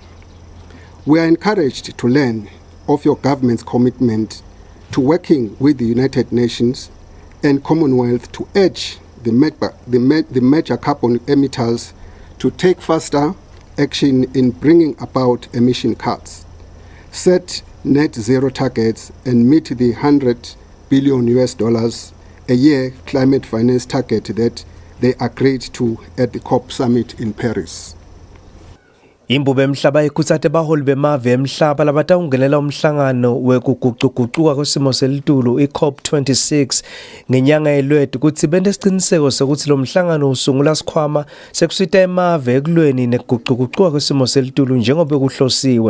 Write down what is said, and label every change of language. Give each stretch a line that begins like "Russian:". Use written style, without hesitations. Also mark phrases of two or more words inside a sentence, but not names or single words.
English: We are encouraged to learn of your government's commitment to working with the United Nations and Commonwealth to urge the major carbon emitters to take faster action in bringing about emission cuts, set net zero targets, and meet the $100 billion a year climate finance target that they agreed to at the COP summit in Paris.
Swati: Imbube emhlaba ikhutsate baholi bemave emhlaba labatawungenela umhlangano wekuguquguquka kwesimo selitulu i-COP26 ngenyanga yeLweti ukuthi benesiqiniseko sokuthi lo mhlangano usungula sikhwama sekusita emave ekulweni nekuguquguquka kwesimo selitulu njengoba kuhlosiwe.